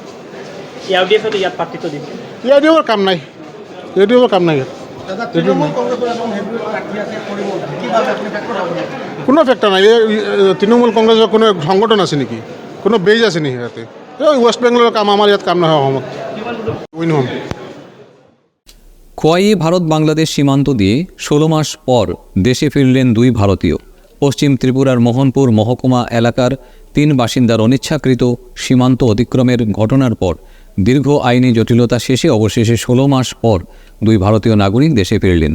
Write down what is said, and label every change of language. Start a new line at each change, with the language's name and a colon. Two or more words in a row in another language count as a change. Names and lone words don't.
Assamese: ইয়াৰ কাম নাই, ইয়াৰ কাম নাই। কোনো ফেক্টৰ নাই। তৃণমূল কংগ্ৰেছৰ কোনো সংগঠন আছে নেকি? কোনো বেজ আছে নেকি ইয়াতে? ৱেষ্ট বেংগলৰ কাম, আমাৰ ইয়াত কাম নহয়। অসমত উইন হ'ম।
Bangla: খোয়াইয়ে ভারত বাংলাদেশ সীমান্ত দিয়ে 16 মাস পর দেশে ফিরলেন 2 ভারতীয়। পশ্চিম ত্রিপুরার মোহনপুর মহকুমা এলাকার 3 বাসিন্দার অনিচ্ছাকৃত সীমান্ত অতিক্রমের ঘটনার পর দীর্ঘ আইনি জটিলতা শেষে অবশেষে 16 মাস পর 2 ভারতীয় নাগরিক দেশে ফিরলেন।